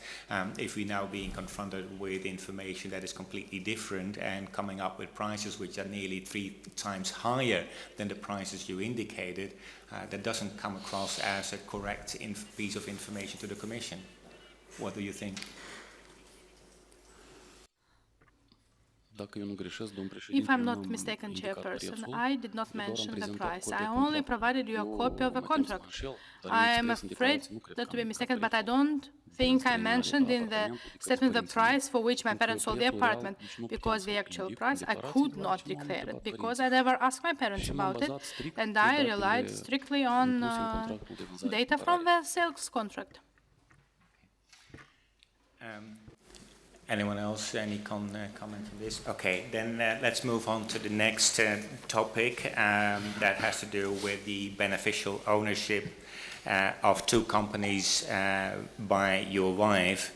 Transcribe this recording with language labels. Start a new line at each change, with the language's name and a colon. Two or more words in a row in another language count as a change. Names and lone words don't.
English: If we're now being confronted with information that is completely different and coming up with prices which are nearly 3 times higher than the prices you indicated, that doesn't come across as a correct piece of information to the Commission. What do you think?
Romanian: Dacă eu nu greșesc, domn președinte,
English: If I'm
Romanian: nu
English: not
Romanian: am
English: mistaken,
Romanian: indicat
English: Chairperson,
Romanian: prețul,
English: I did not
Romanian: doar am
English: mention the
Romanian: prezentat
English: price.
Romanian: cod de
English: I only
Romanian: contract.
English: provided you a
Romanian: Eu
English: copy of the
Romanian: mă tem să mă
English: contract.
Romanian: înșel, dar
English: I
Romanian: eu am scris în
English: afraid
Romanian: declarație, nu cred
English: that
Romanian: că
English: to be
Romanian: am
English: mistaken, but I
Romanian: prețul.
English: don't think I
Romanian: Finanțării
English: mentioned in the
Romanian: apartamentul decât
English: statement the
Romanian: părinții mei.
English: price for which my
Romanian: Pentru că
English: parents sold the
Romanian: prețul real
English: apartment,
Romanian: nici nu puteam
English: because
Romanian: să-l
English: the actual
Romanian: indic în
English: price I
Romanian: declarație,
English: could not
Romanian: deoarece m-am
English: declare it,
Romanian: întrebat
English: because I
Romanian: părinții.
English: never asked my parents
Romanian: Și m-am
English: about it,
Romanian: bazat strict
English: and
Romanian: pe
English: I relied
Romanian: datele
English: strictly on
Romanian: incluse în contractul de
English: data from
Romanian: vânzare-cumpărare.
English: the sales contract. Anyone else, any comment on this? Okay, then let's move on to the next topic that has to do with the beneficial ownership of two companies by your wife.